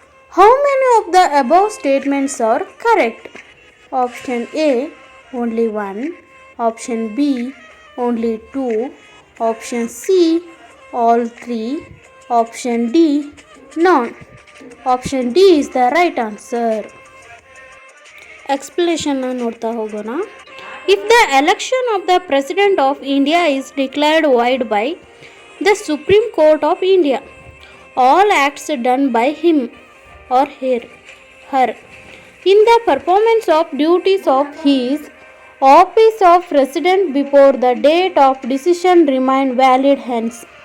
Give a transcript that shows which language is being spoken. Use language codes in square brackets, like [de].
[en] How many of the above statements are correct? Option A, only 1. Option B, only 2. Option C, all 3. Option D, none. Option D is the right answer. [kn] Explanation ನೋಡ್ತಾ ಹೋಗೋಣ. [en] If the election of the President of India is declared void by the Supreme Court of India, all acts done by him or her in the performance of duties of his office of president before the date of decision remain valid hence.